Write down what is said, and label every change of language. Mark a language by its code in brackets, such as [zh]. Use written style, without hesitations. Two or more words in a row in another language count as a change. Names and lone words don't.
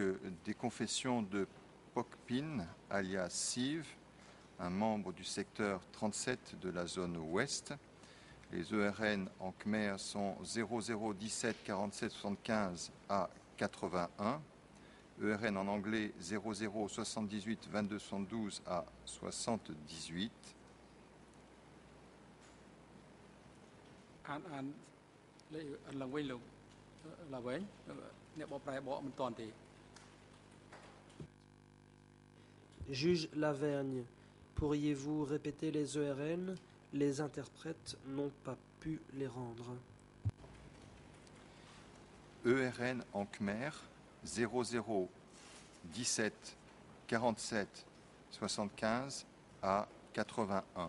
[fr] des confessions de Pokpin, alias Siv, un membre du secteur 37 de la zone ouest. Les ERN en Khmer sont 0017 47 75 à 81. ERN en anglais 0078 22 72 à 78. [km] ឡើងវិញអ្នកបកប្រែបកមិនតាន់ទេ [fr] Juge Lavergne, pourriez-vous répéter les ERN? Les interprètes n'ont pas pu les rendre. ERN en Khmer 0017 47 75 à 81.